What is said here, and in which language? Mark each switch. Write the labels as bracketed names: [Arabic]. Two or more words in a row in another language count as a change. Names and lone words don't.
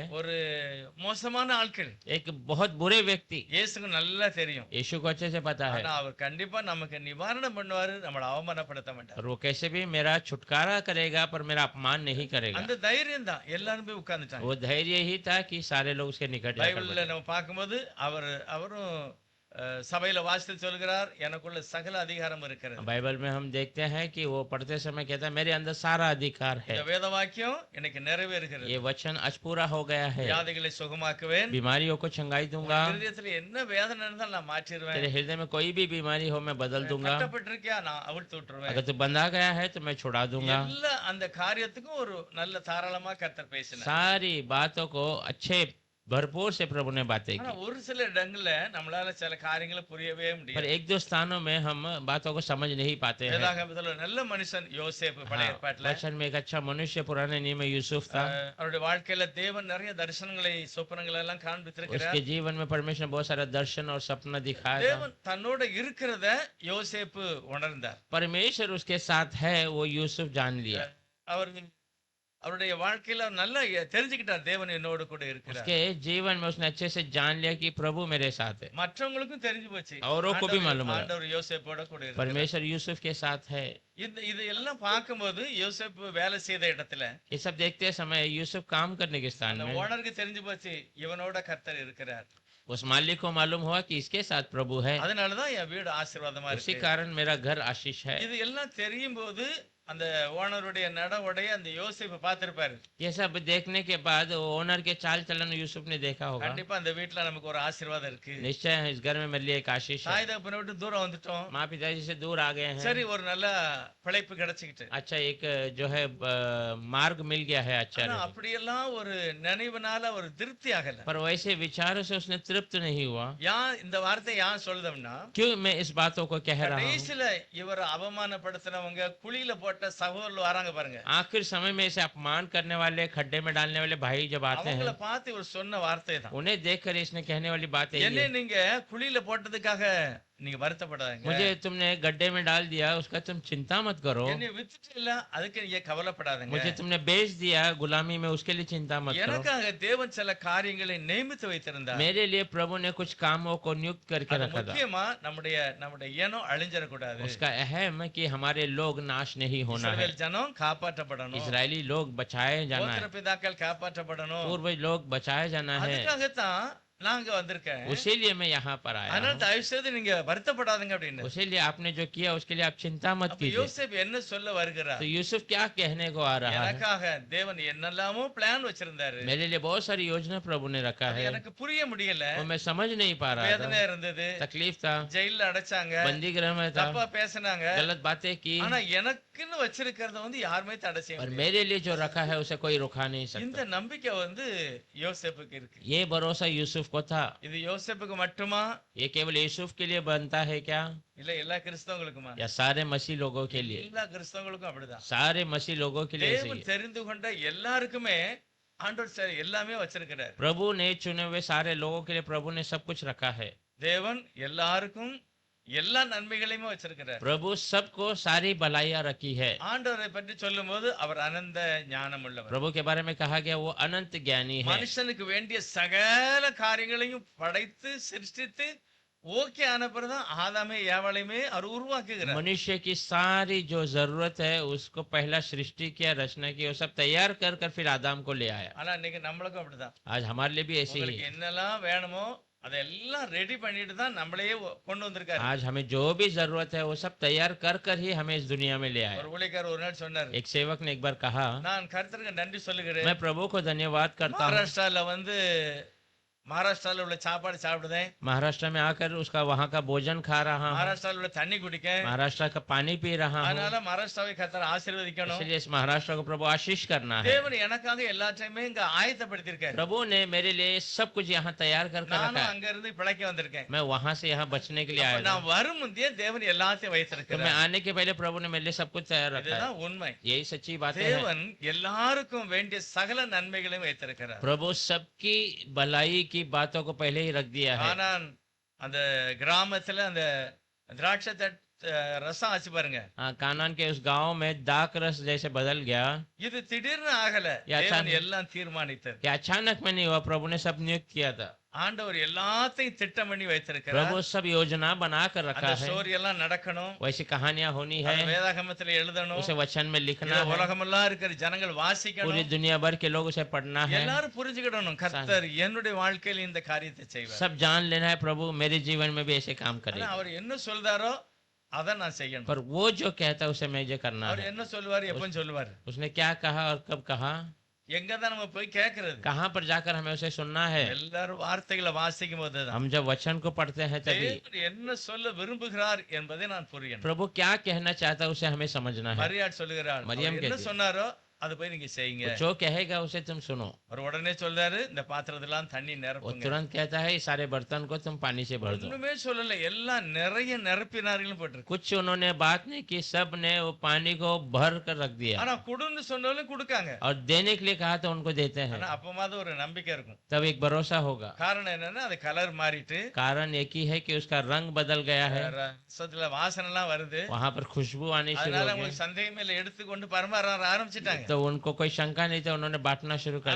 [Tamil] ஒரு மோசமான ஆட்கள் [Hindi] एक बहुत बुरे व्यक्ति, [Tamil] இயேசுக்கு நல்லா தெரியும். [Hindi] यीशु को अच्छे से पता है। [Tamil] ஆனா அவர் கண்டிப்பா நமக்கு நிவாரணம் பண்ணுவாரு, நம்மளை அவமானப்படுத்த மாட்டார். [Hindi] और वो कैसे भी मेरा छुटकारा करेगा पर मेरा अपमान नहीं करेगा। [Tamil] அந்த தைரியம் தான் எல்லாரும் போய் उட்கார்ந்துட்டாங்க. [Hindi] वो धैर्य ही था कि सारे लोग उसके निकट जाकर [Tamil] பைபிள்ல [Hindi] बैठे। [Tamil] நம்ம பார்க்கும்போது அவரும் சபையில வாசித்து சொல்கிறார், எனக்குள்ள சகல அதிகாரம் இருக்கிறது. [Hindi] बाइबल में हम देखते हैं कि वो पढ़ते समय कहता है मेरे अंदर सारा अधिकार है। [Tamil] இந்த வேத வாக்கியம் எனக்கு நிறைவேறுகிறது. [Hindi] ये वचन आज पूरा हो गया है। [Tamil] வியாதிகளை சுகமாக்குவேன். [Hindi] बीमारियों को चंगाई दूंगा। [Tamil] இருதயத்துல என்ன வேதனை இருந்தாலும் நான் மாற்றிடுவேன். [Hindi] तेरे हृदय में कोई भी बीमारी हो मैं बदल दूंगा। [Tamil] கட்டப்பட்டிருக்கியா நான் அவிழ்த்து விட்டுருவேன். [Hindi] अगर तू बंधा गया है तो मैं छुड़ा दूंगा। [Tamil] எல்லா அந்த காரியத்துக்கும் ஒரு நல்ல தாராளமா கர்த்தர் பேசினார். [Hindi] सारी बातों को अच्छे भरपूर से प्रभु ने बातें [Tamil] ஆனா [Hindi] की। [Tamil] ஒரு சில இடங்கள்ல நம்மளால சில காரியங்களை புரியவே [Hindi] पर [Tamil] முடியாது. [Hindi] एक दो स्थानों में हम बातों को समझ नहीं पाते हैं। [Tamil] வேதாகமத்துல ஒரு நல்ல மனுஷன் யோசேப்பு பழைய [Hindi] हाँ, [Tamil] ஏற்பாட்டுல [Hindi] वचन में एक अच्छा मनुष्य पुराने नियम में यूसुफ था। [Tamil] அவருடைய வாழ்க்கையில தேவன் நிறைய தரிசனங்களை சொப்பனங்களை எல்லாம் காண்பித்திருக்கிறார். [Hindi] उसके जीवन में परमेश्वर ने बहुत सारा दर्शन और सपना दिखाया था। [Tamil] தேவன் தன்னோட இருக்கிறத யோசேப்பு உணர்ந்தார். [Hindi] परमेश्वर उसके साथ है वो यूसुफ जान लिया। [Tamil] அவருடைய வாழ்க்கையில நல்லா தெரிஞ்சுக்கிட்டார் தேவன் என்னோடு கூட இருக்கிறார். [Hindi] उसके जीवन में उसने अच्छे से जान लिया कि प्रभु मेरे साथ है। [Tamil] மற்றவங்களுக்கும் தெரிஞ்சு போச்சு, [Hindi] औरों को भी मालूम है [Tamil] ஆண்டவர் யோசேப்போட கூட இருக்கிறார். [Hindi] परमेश्वर यूसुफ के साथ है। [Tamil] இது எல்லாம் பார்க்கும்போது யோசேப்பு வேலை செய்த இடத்துல [Hindi] ये सब देखते समय यूसुफ काम करने के स्थान में [Tamil] ஓனருக்கு தெரிஞ்சு போச்சு இவனோட கர்த்தர் இருக்கிறார். [Hindi] उस मालिक को मालूम हुआ कि इसके साथ प्रभु है, [Tamil] அதனாலதான் என் வீடு ஆசீர்வாதமா [Hindi] उसी [Tamil] இருக்கு. [Hindi] कारण मेरा घर आशीष है। [Tamil] இது எல்லாம் தெரியும் போது அந்த ஓனருடைய நடவடைய அந்த யோசேப்பு பார்த்திருப்பாரு. [Hindi] ये सब देखने के बाद ओनर के चाल चलन यूसुफ ने देखा होगा। [Tamil] கண்டிப்பா அந்த வீட்டுல நமக்கு ஒரு ஆசீர்வாதம் இருக்கு. [Hindi] निश्चय इस घर में मेरे लिए एक आशीष है। [Tamil] தாய் தகப்பனை விட்டு தூரம் வந்துட்டோம், [Hindi] माँ पिताजी से दूर आ गए हैं। [Tamil] சரி ஒரு நல்ல பிழைப்பு கிடைச்சிக்கிட்டு. [Hindi] अच्छा एक जो है मार्ग मिल गया है अच्छा। [Tamil] ஆனா அப்படியெல்லாம் ஒரு நினைவுனால ஒரு திருப்தி ஆகல. [Hindi] पर वैसे विचारों से उसने तृप्त नहीं हुआ। [Tamil] இந்த வார்த்தை ஏன் சொல்லுதம்னா, [Hindi] क्यों मैं इस बातों को कह रहा हूँ? [Tamil] கடைசில இவர் அவமானப்படுத்தினவங்க, குழியில போட்ட பண்ணப்பட்ட சகோதரர்கள் வராங்க பாருங்க. [Hindi] आखिर समय में इसे अपमान करने वाले, खड्डे में डालने वाले भाई जब आते [Tamil] அவங்கள [Hindi] हैं, [Tamil] பார்த்து இவர் சொன்ன வார்த்தை தான், [Hindi] उन्हें देखकर इसने कहने वाली बात यही [Tamil] என்னை [Hindi] है, [Tamil] நீங்க குழியில போட்டதுக்காக நீங்க வருத்தப்படாதீங்க, [Hindi] मुझे तुमने गड्ढे में डाल दिया, उसका तुम चिंता मत करो। [Tamil] என்னை வித்துட்டு இல்ல அதுக்கு நீங்க கவலைப்படாதீங்க, [Hindi] मुझे तुमने बेच दिया गुलामी में, उसके लिए चिंता मत करो। [Tamil] எனக்காக தேவன் சில காரியங்களை நியமித்து வைத்திருந்தார். [Hindi] मेरे लिए प्रभु ने कुछ कामों को नियुक्त करके [Tamil] அது [Hindi] रखा था। [Tamil] முக்கியமா நம்முடைய இனம் அழிஞ்சிடக்கூடாது, [Hindi] उसका अहम है कि हमारे लोग नाश नहीं होना है, [Tamil] இஸ்ரவேல் ஜனம் காப்பாற்றப்படணும், [Hindi] इजरायली लोग बचाए जाना [Tamil] கோத்திர [Hindi] है, [Tamil] பிதாக்கள் காப்பாற்றப்படணும். [Hindi] पूर्वज लोग बचाए जाना है। [Tamil] அதுக்காகத்தான் நாங்க வந்திருக்கேன். [Hindi] उसीलिए मैं यहाँ पर आया [Tamil] அதனால [Hindi] हूँ। [Tamil] தயவு செய்து நீங்க வருத்தப்படாதீங்க அப்படின்னு. [Hindi] उसीलिए आपने जो किया उसके लिए आप चिंता मत [Tamil] அப்ப [Hindi] कीजिए। [Tamil] யோசேப்பு என்ன சொல்ல வருகிறார்? [Hindi] तो यूसुफ क्या कहने को आ रहा है? [Tamil] எனக்காக தேவன் என்னெல்லாமோ பிளான் வச்சிருந்தாரு, [Hindi] मेरे लिए बहुत सारी योजना प्रभु ने रखा [Tamil] அது [Hindi] है, [Tamil] எனக்கு புரிய முடியல, [Hindi] वो मैं समझ नहीं पा रहा [Tamil] வேதனை [Hindi] था, [Tamil] இருந்தது, [Hindi] तकलीफ था, [Tamil] ஜெயில அடைச்சாங்க, [Hindi] बंदी गृह में था, [Tamil] தப்பா பேசினாங்க, [Hindi] गलत बातें की, [Tamil] ஆனா எனக்குன்னு வச்சிருக்கிறத யாருமே தடை செய்ய [Hindi] और [Tamil] முடியாது. [Hindi] मेरे लिए जो रखा है उसे कोई रुका नहीं [Tamil] இந்த [Hindi] सकता। [Tamil] நம்பிக்கை யோசேப்புக்கு இருக்கு. [Hindi] ये भरोसा यूसुफ को था। [Tamil] இது யோசேப்புக்கு மட்டுமா [Hindi] ये केवल यूसुफ के लिए बनता है क्या, [Tamil] இல்ல எல்லா கிறிஸ்தவங்களுக்குமா? [Hindi] या सारे मसीह लोगों के लिए? [Tamil] எல்லா கிறிஸ்தவங்களுக்கும் அப்படிதான். [Hindi] सारे मसीह लोगों के लिए ऐसे ही [Tamil] தேவன் [Hindi] है। [Tamil] தெரிந்து கொண்ட எல்லாருக்குமே ஆண்டவர் எல்லாமே வச்சிருக்கிறார். [Hindi] प्रभु ने चुने हुए सारे लोगों के लिए प्रभु ने सब कुछ रखा है। [Tamil] தேவன் எல்லாருக்கும் எல்லா நன்மைகளையுமே வச்சிருக்கிறார். [Hindi] प्रभु सबको सारी भलाइयां रखी है। [Tamil] ஆண்டவரை பற்றி சொல்லும்போது அவர் அனந்த ஞானம் உள்ளவர். [Hindi] प्रभु के बारे में कहा गया वो अनंत ज्ञानी है। [Tamil] மனுஷனுக்கு வேண்டிய சகல காரியங்களையும் படைத்து சிருஷ்டித்து ஓகே ஆன பிறகுதான் ஆதாமே ஏவாளையுமே அவர் உருவாக்குகிறார். [Hindi] मनुष्य की सारी जो जरूरत है उसको पहला सृष्टि किया, रचना की, वो सब तैयार कर कर फिर आदम को ले आया। [Tamil] ஆனா இன்னைக்கு நம்மளுக்கும் அப்படிதான். [Hindi] आज हमारे लिए भी ऐसे ही [Tamil] உங்களுக்கு [Hindi] है। [Tamil] என்னெல்லாம் வேணுமோ அதெல்லாம் ரெடி பண்ணிட்டு தான் நம்மளையே கொண்டு வந்திருக்காரு. [Hindi] आज हमें जो भी जरूरत है वो सब तैयार कर कर ही हमें इस दुनिया में ले आया। [Tamil] ஒரு ஊழியக்காரர் ஒரு நாள் சொன்னார், [Hindi] एक सेवक ने एक बार कहा, [Tamil] நான் கர்த்தருக்கு நன்றி சொல்லுகிறேன், [Hindi] मैं प्रभु को धन्यवाद करता हूँ, [Tamil] மகாராஷ்டிரால உள்ள சாப்பாடு சாப்பிடுதேன், [Hindi] महाराष्ट्र में आकर उसका वहाँ का भोजन खा रहा हूँ, [Tamil] மகாராஷ்டிரால உள்ள தண்ணி குடிக்கேன், [Hindi] महाराष्ट्र का पानी पी रहा हूँ, [Tamil] அதனால மகாராஷ்டிராவை கர்த்தர் ஆசீர்வதிக்கணும். [Hindi] इसलिए इस महाराष्ट्र को प्रभु आशीष करना है। [Tamil] தேவன் எனக்காக எல்லாத்தையுமே இங்க ஆயத்தப்படுத்தியிருக்காரு. [Hindi] प्रभु ने मेरे लिए सब कुछ यहाँ तैयार कर कर रखा [Tamil] நானும் [Hindi] है। [Tamil] அங்க இருந்து பிழைக்க வந்திருக்கேன். [Hindi] मैं वहां से यहाँ बचने के लिए आया था। [Tamil] நான் வரும் முந்தைய தேவன் எல்லாத்தையும் [Hindi] तो मैं [Tamil] வைத்திருக்கிறார். [Hindi] आने के पहले प्रभु ने मेरे लिए सब कुछ तैयार रखा है। [Tamil] இதுதான் உண்மை. [Hindi] यही सच्ची बात है। [Tamil] தேவன் எல்லாருக்கும் வேண்டிய சகல நன்மைகளையும் வைத்திருக்கிறார். [Hindi] प्रभु सबकी भलाई की बातों को पहले ही रख दिया है। [Tamil] ஆனால் அந்த கிராமத்துல அந்த திராட்சை ரசம் ஆச்சு பாருங்க, [Hindi] हाँ, कानान के उस गांव में दाक रस जैसे बदल गया। [Tamil] இது திடீர்னு ஆகல, [Hindi] या [Tamil] தேவன் [Hindi] अचानक- [Tamil] எல்லாம் தீர்மானித்தார். [Hindi] क्या अचानक में नहीं हुआ, प्रभु ने सब नियुक्त किया था। [Tamil] ஆண்டவர் எல்லாத்தையும் திட்டம் பண்ணி வைத்திருக்கிறார். [Hindi] प्रभु सब योजना बना कर रखा [Tamil] அந்த [Hindi] है। [Tamil] ஸ்டோரி எல்லாம் நடக்கணும், [Hindi] वैसी कहानियां होनी है, [Tamil] அது வேதாகமத்துல எழுதணும், [Hindi] उसे वचन में लिखना [Tamil] இதை [Hindi] है, [Tamil] உலகமெல்லாம் இருக்கிற ஜனங்கள் [Hindi] पूरी [Tamil] வாசிக்கணும், [Hindi] दुनिया भर के लोग उसे पढ़ना है। [Tamil] எல்லாரும் புரிஞ்சுக்கிடணும் கர்த்தர் என்னுடைய வாழ்க்கையில் இந்த காரியத்தை செய்வார். [Hindi] सब जान लेना है प्रभु मेरे जीवन में भी ऐसे काम [Tamil] ஆனா [Hindi] करेगा। [Tamil] அவர் என்ன சொல்றாரோ அதை நான் செய்யணும். [Hindi] पर वो जो कहता है उसे मुझे करना [Tamil] அவர் [Hindi] है। [Tamil] என்ன சொல்லுவாரு, எப்ப சொல்லுவாரு, [Hindi] उसने क्या कहा और कब कहा, [Tamil] எங்கதான் நம்ம போய் கேட்கறது? [Hindi] कहाँ पर जाकर हमें उसे सुनना है। [Tamil] எல்லாரும் வார்த்தைகளை வாசிக்கும் போதுதான் [Hindi] हम जब वचन को पढ़ते हैं तभी [Tamil] தேவன் என்ன சொல்ல விரும்புகிறார் என்பதை நான் புரியணும். [Hindi] प्रभु क्या कहना चाहता है उसे हमें समझना है। [Tamil] மரியாள் சொல்லுகிறாள், [Hindi] மரியம் [Tamil] அவர் என்ன [Hindi] कहती है। [Tamil] சொன்னாரோ அது போய் நீங்க செய்யுங்க. [Hindi] वो जो कहेगा उसे तुम सुनो। [Tamil] அவர் உடனே சொல்றாரு, இந்த பாத்திரத்தெல்லாம் தண்ணி [Hindi] वो [Tamil] நிரப்புங்க. [Hindi] तुरंत कहता है इस सारे बर्तन को तुम पानी से भर दो। [Tamil] ஒண்ணுமே சொல்லல, எல்லாம் நிறைய நிரப்பினார்கள் போட்டிருக்கு. [Hindi] कुछ उन्होंने बात नहीं की, सब ने वो पानी को भर कर रख दिया [Tamil] ஆனா குடுன்னு சொன்னாலும் கொடுக்காங்க. [Hindi] और देने के लिए कहा तो उनको देते हैं। [Tamil] ஆனா அப்பமாவது ஒரு நம்பிக்கை இருக்கும். [Hindi] तब एक भरोसा होगा। [Tamil] காரணம் என்னன்னா அது கலர் மாறிட்டு [Hindi] कारण एक ही है कि उसका रंग बदल गया है, [Tamil] ரசத்துல வாசனை எல்லாம் வருது. [Hindi] वहां पर खुशबू आनी शुरू [Tamil] அதனால [Hindi] हो [Tamil] உங்களுக்கு [Hindi] गई। [Tamil] சந்தேகம் இல்ல, எடுத்துக்கொண்டு பரமாற ஆரம்பிச்சிட்டாங்க. [Hindi] तो उनको कोई शंका नहीं था, उन्होंने बांटना शुरू कर